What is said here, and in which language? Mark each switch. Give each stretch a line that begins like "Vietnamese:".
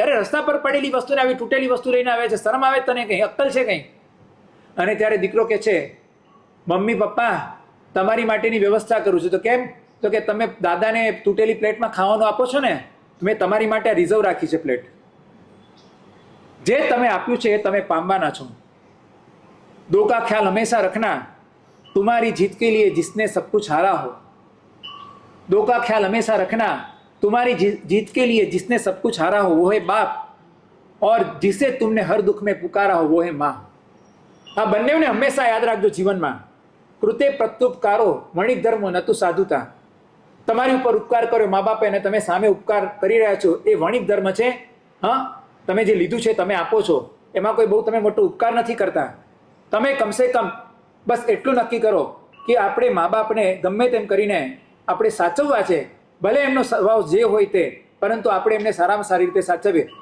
Gujarati: અરે રસ્તા પર પડેલી વસ્તુને આવી તૂટેલી વસ્તુ લઈને આવે છે, શરમ આવે તને કંઈ? અક્કલ છે કંઈ? અને ત્યારે દીકરો કહે છે, મમ્મી પપ્પા તમારી માટેની વ્યવસ્થા કરું છું. તો કેમ? તો કે તમે દાદાને તૂટેલી પ્લેટમાં ખાવાનું આપો છો ને, મેં તમારી માટે રિઝર્વ રાખી છે પ્લેટ. જે તમે આપ્યું છે એ તમે પામવાના છો.
Hindi: दो का ख्याल हमेशा रखना, तुम्हारी जीत के लिए जिसने सब कुछ हारा हो. दो का ख्याल हमेशा रखना, तुम्हारी जीत के लिए जिसने सब कुछ हारा हो वो है बाप, और जिसे तुमने हर दुख में पुकारा हो वो है माँ.
Gujarati: આ બંનેને હંમેશા યાદ રાખજો જીવનમાં.
Sanskrit: કૃતે પ્રત્યુપકારો વણિક ધર્મો નતું સાધુતા.
Gujarati: તમારી ઉપર ઉપકાર કર્યો મા બાપે અને તમે સામે ઉપકાર કરી રહ્યા છો, એ વણિક ધર્મ છે. હા, તમે જે લીધું છે તમે આપો છો, એમાં કોઈ બહુ તમે મોટો ઉપકાર નથી કરતા. તમે કમસે કમ બસ એટલું નક્કી કરો કે આપણે મા બાપને ગમે તેમ કરીને આપણે સાચવવા છે, ભલે એમનો સ્વભાવ જે હોય તે, પરંતુ આપણે એમને સારામાં સારી રીતે સાચવીએ.